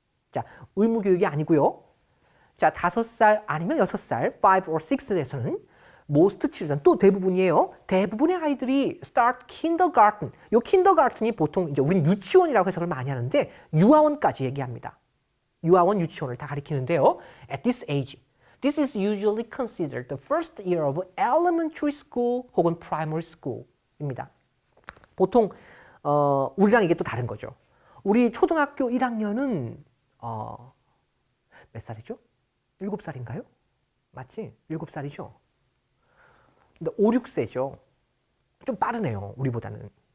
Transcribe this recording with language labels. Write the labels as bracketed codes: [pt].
[ko] 자, 의무 교육이 아니고요. 자, 5살 아니면 6살, [en] 5 or 6 [ko] 에서는 [en] most children, [ko] 또 대부분이에요. 대부분의 아이들이 [en] start kindergarten. [ko] 요 kindergarten이 보통 이제 우리는 유치원이라고 해석을 많이 하는데 유아원까지 얘기합니다. 유아원, 유치원을 다 가리키는데요. [en] At this age, this is usually considered the first year of elementary school [ko] 혹은 [en] primary school입니다. [ko] 보통 우리랑 이게 또 다른 거죠. 우리 초등학교 1학년은 몇 살이죠? 7살인가요? 맞지? 7살이죠? 근데 5, 6세죠. 좀 빠르네요. 우리보다는.